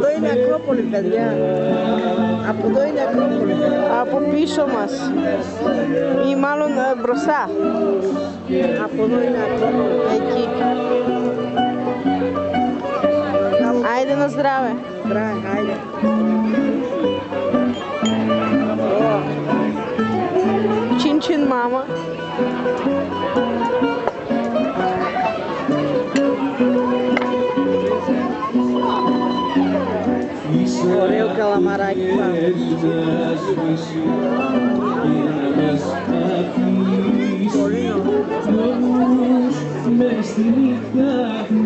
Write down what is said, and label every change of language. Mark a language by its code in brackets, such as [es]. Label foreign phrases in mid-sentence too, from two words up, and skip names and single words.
[el] Ακρόπολη, παιδιά. Από εδώ είναι Ακρόπολη. Από πίσω μας. Ή μάλλον μπροστά. Από εδώ είναι Ακρόπολη. Εκεί. [bg] Айде на здраве. Здраве, хайде. Чин-чин, мама. [el] Ωραίο καλαμαράκι πάμε.